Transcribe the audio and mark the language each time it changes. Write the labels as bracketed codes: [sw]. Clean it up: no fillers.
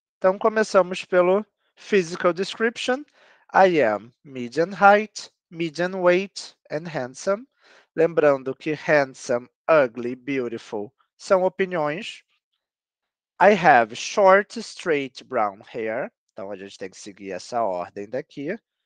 [pt] Então, começamos pelo physical description. [en] I am medium height, medium weight and handsome. [pt] Lembrando que handsome, ugly, beautiful são opiniões. [en] I have short, straight brown hair. [pt] Então, a gente tem que seguir essa ordem daqui.